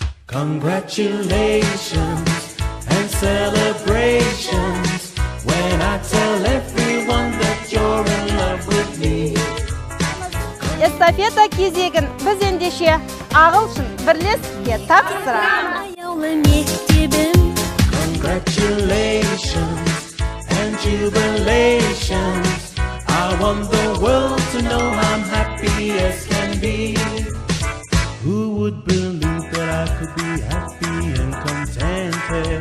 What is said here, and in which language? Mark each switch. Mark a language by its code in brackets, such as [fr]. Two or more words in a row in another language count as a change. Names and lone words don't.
[en] Congratulations and celebrations when I tell everyone that you're in love with me. [kk] Эстафета кезегін біз ендеше Ағылшын бірлестікке тапсырамыз. [en] Congratulations and jubilations. I want the world to know I'm happy as can be. Who would believe that I could be happy and contented?